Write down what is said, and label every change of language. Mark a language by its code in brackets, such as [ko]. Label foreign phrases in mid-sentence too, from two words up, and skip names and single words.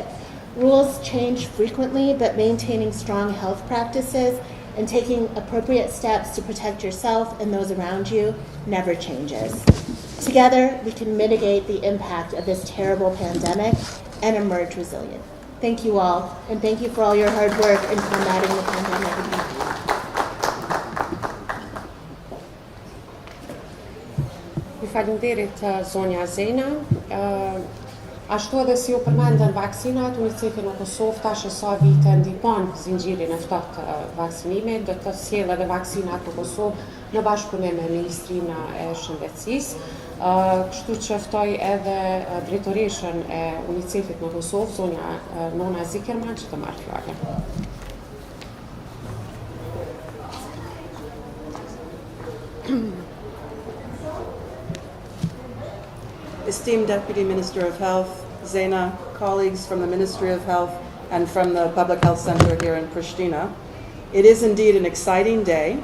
[en] Rules change frequently, but maintaining strong health practices and taking appropriate steps to protect yourself and those around you never changes. Together, we can mitigate the impact of this terrible pandemic and emerge resilient. Thank you all, and thank you for all your hard work in combating the pandemic. [sq] Ju falenderit zonja Zena. Ashtu edhe si u përmendën vaksinat, UNICEF në Kosovë tash e sa vite ndihmon zinxhirin e ftohtë vaksinimit, do të sjellë edhe vaksinat në Kosovë në bashkëpunim me Ministrinë e Shëndetësisë. Kështu që ftoj edhe drejtoreshën e UNICEF-it në Kosovë, zonja Nona Zikerman, që të marrë fjalën. [en] Esteemed Deputy Minister of Health, Zena, colleagues from the Ministry of Health and from the Public Health Center here in Pristina, it is indeed an exciting day.